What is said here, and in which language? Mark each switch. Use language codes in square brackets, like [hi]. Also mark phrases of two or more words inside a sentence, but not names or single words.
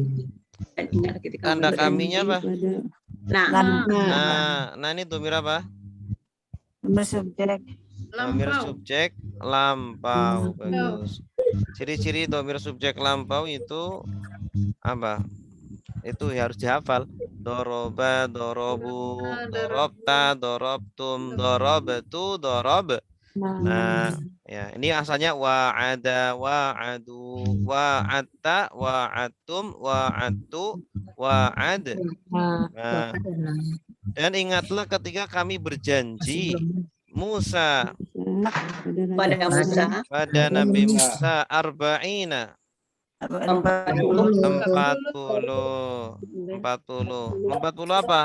[id] Tanda kaminya apa? Nah ini domir apa? Domir subjek lampau. Bagus. Ciri-ciri domir subjek lampau itu apa? Itu harus dihafal. [ar] ضرب، ضربوا، ضربت، ضربتم، ضربت، ضرب. [id] Nah, ya ini asalnya [ar] وعد، وعدوا، وعدت، وعدتم، وعدت، وعد. [id] Nah, dan ingatlah ketika kami berjanji Musa pada Nabi Musa arba'ina 40 apa?